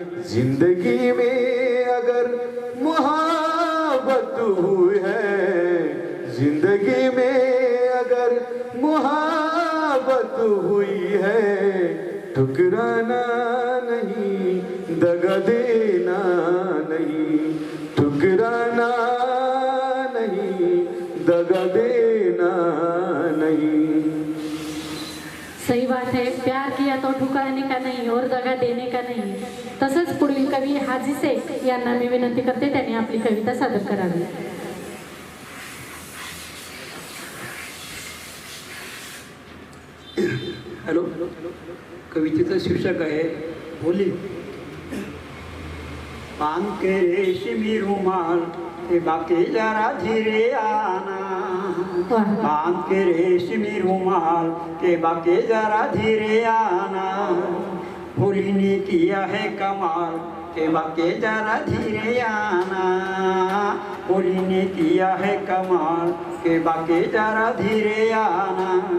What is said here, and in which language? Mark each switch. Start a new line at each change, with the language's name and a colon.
Hindi: जिंदगी में अगर मोहब्बत हुई है, जिंदगी में अगर मोहब्बत हुई है, ठुकराना नहीं, दगा देना नहीं, ठुकराना नहीं, दगा देना नहीं। सही बात है, प्यार किया तो ठुकराने का नहीं और दगा देने का नहीं।
Marathi: तसंच पुढील कवी हाजी शेख यांना मी विनंती करते त्यांनी आपली कविता सादर करावी. हॅलो, कवितेचं शीर्षक आहे होली.
Hindi: पान के रेशमी रुमाल के बाके जरा धीरे आना, पान के रेशमी रुमाल के बाके जरा धीरे आना, होली ने किया है कमाल के बाके जरा धीरे आना, होली ने किया है कमाल के बाके जरा धीरे आना.